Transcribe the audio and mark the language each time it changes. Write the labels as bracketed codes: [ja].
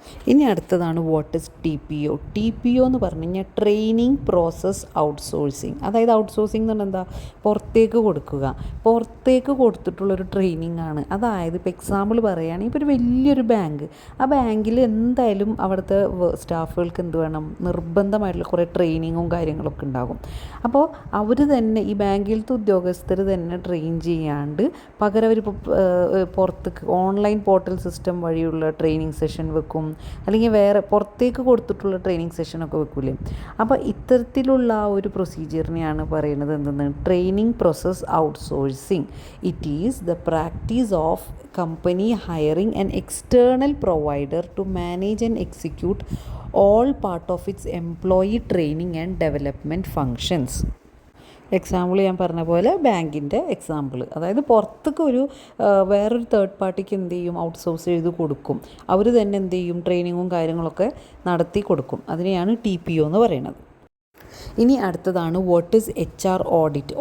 [ml] ഇനി അടുത്തതാണ് [en] What is TPO. [ml] TPO എന്ന് പറഞ്ഞു കഴിഞ്ഞാൽ ട്രെയിനിങ് പ്രോസസ് ഔട്ട്സോഴ്സിങ്. അതായത് ഔട്ട്സോഴ്സിങ് എന്ന് പറഞ്ഞാൽ എന്താ, പുറത്തേക്ക് കൊടുക്കുക. പുറത്തേക്ക് കൊടുത്തിട്ടുള്ളൊരു ട്രെയിനിങ് ആണ്. അതായത് ഇപ്പോൾ എക്സാമ്പിൾ പറയുകയാണെങ്കിൽ ഇപ്പോൾ ഒരു വലിയൊരു ബാങ്ക്, ആ ബാങ്കിൽ എന്തായാലും അവിടുത്തെ സ്റ്റാഫുകൾക്ക് എന്ത് വേണം, നിർബന്ധമായിട്ടുള്ള കുറേ ട്രെയിനിങ്ങും കാര്യങ്ങളൊക്കെ ഉണ്ടാകും. അപ്പോൾ അവർ തന്നെ ഈ ബാങ്കിലത്തെ ഉദ്യോഗസ്ഥർ തന്നെ ട്രെയിൻ ചെയ്യാണ്ട് പകരം അവരിപ്പോൾ പുറത്തേക്ക് ഓൺലൈൻ പോർട്ടൽ സിസ്റ്റം വഴിയുള്ള ട്രെയിനിങ് സെഷൻ വെക്കും, അല്ലെങ്കിൽ വേറെ പുറത്തേക്ക് കൊടുത്തിട്ടുള്ള ട്രെയിനിങ് സെഷനൊക്കെ വെക്കൂലേ. അപ്പോൾ ഇത്തരത്തിലുള്ള ആ ഒരു പ്രൊസീജിയറിനെയാണ് പറയുന്നത് എന്തെന്ന്, training process outsourcing. [en] It is the practice of company hiring an external provider to manage and execute all part of its employee training and development functions. [ml] Example ഞാൻ പറഞ്ഞ പോലെ ബാങ്കിൻ്റെ എക്സാമ്പിൾ, അതായത് പുറത്തേക്ക് ഒരു വേറൊരു തേർഡ് പാർട്ടിക്ക് എന്ത് ചെയ്യും, ഔട്ട്സോഴ്സ് ചെയ്ത് കൊടുക്കും. അവർ തന്നെ എന്ത് ചെയ്യും, ട്രെയിനിങ്ങും കാര്യങ്ങളൊക്കെ നടത്തി കൊടുക്കും. അതിനെയാണ് TPO എന്ന് പറയുന്നത്. ഇനി അടുത്തതാണ് [en] What is HR audit.